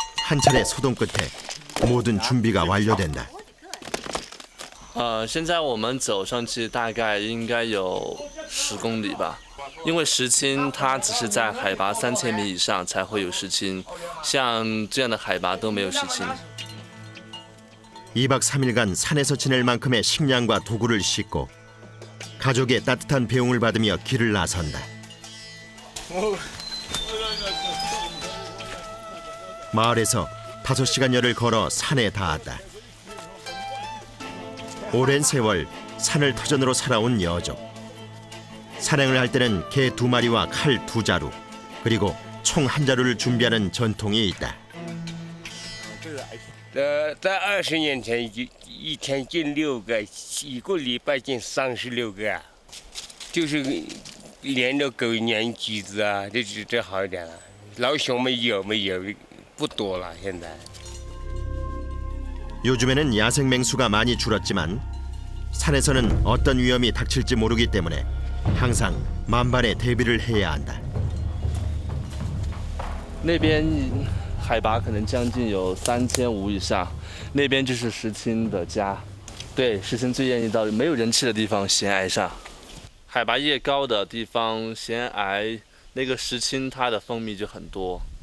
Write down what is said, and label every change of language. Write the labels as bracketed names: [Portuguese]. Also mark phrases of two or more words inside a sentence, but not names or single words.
[Korean] 한 차례 소동 끝에 모든 준비가 완료된다. [Chinese] 现在我们走上去大概应该有10公里吧，因为石青它只是在海拔3000米以上才会有石青，像这样的海拔都没有石青。 [Korean] 2박 3일간 산에서 지낼 만큼의 식량과 도구를 싣고 가족의 따뜻한 배웅을 받으며 길을 나선다. 마을에서 5시간여를 걸어 산에 닿았다. 오랜 세월 산을 터전으로 살아온 여족. 산행을 할 때는 개 2마리와 칼 2자루 그리고 총 1자루를 준비하는 전통이 있다. [Chinese] 在20年前一天进6个，1个礼拜进36个啊，就是连着狗撵鸡子啊，这好一点了。老熊没有，不多了现在。 [Korean] 요즘에는 야생 맹수가 많이 줄었지만 산에서는 어떤 위험이 닥칠지 모르기 때문에 항상 만반의 대비를 해야 한다. [Chinese] 那边海拔可能将近有3500以上，那边就是石青的家。对，石青最愿意到没有人气的地方悬崖上。海拔越高的地方，悬崖那个石青它的蜂蜜就很多。